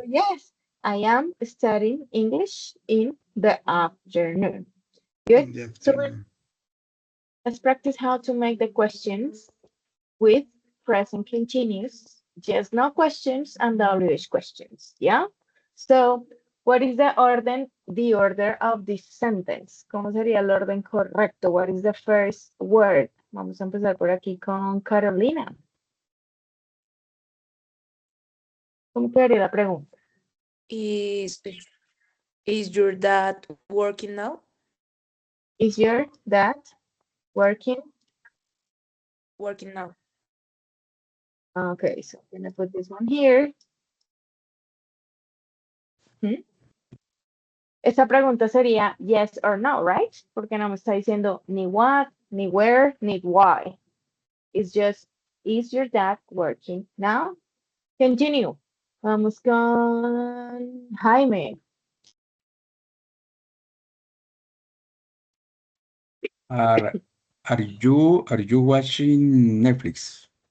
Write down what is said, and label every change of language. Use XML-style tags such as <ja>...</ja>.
<en>yes, I am studying English in the afternoon. Good. In the So afternoon. let's practice how to make the questions with present continuous, just no questions and WH questions. Yeah. So what is the order of this sentence?</en> <es>¿Cómo sería el orden correcto?</es> <en>What is the first word?</en> <es>Vamos a empezar por aquí con Carolina. ¿Cómo quedaría la pregunta?</es> <en>Is your dad working now? Is your dad working? Working now. Okay, so I'm gonna put this one here. Hmm?</en> <es>Esa pregunta sería</es> <en>yes or no, right?</en> <es>Porque no me está diciendo ni what, ni where, ni why.</es> <en>It's just, is your dad working now?</en> <es>Continue. Vamos con Jaime.</es> <en>Are you watching Netflix?</en>